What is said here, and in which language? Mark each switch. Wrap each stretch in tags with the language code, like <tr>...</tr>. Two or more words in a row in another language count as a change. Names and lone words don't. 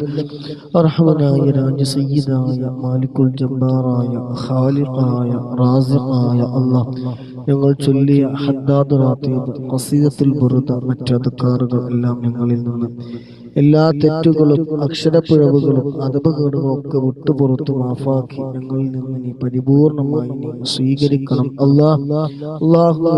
<ar>أرحمنا يا راج سيدا يا مالك الجبار يا خالق يا رازق يا الله.</ar> <ml>ഞങ്ങൾ ചൊല്ലിയ ഹദ്ദാദ് റാത്തീബ്, ഖസീദത്തുൽ ബുർദ, മറ്റ് അദ്കാറുകൾ എല്ലാം ഞങ്ങളിൽ നിന്ന് എല്ലാ തെറ്റുകളും അക്ഷരപ്പിഴവുകളും അദബുകളും ഒക്കെ വിട്ടുപുറത്തു മാഫാക്കി ഞങ്ങളിൽ നിന്ന് നീ പരിപൂർണമായി നീ സ്വീകരിക്കണം അല്ലാഹുവേ.</ml>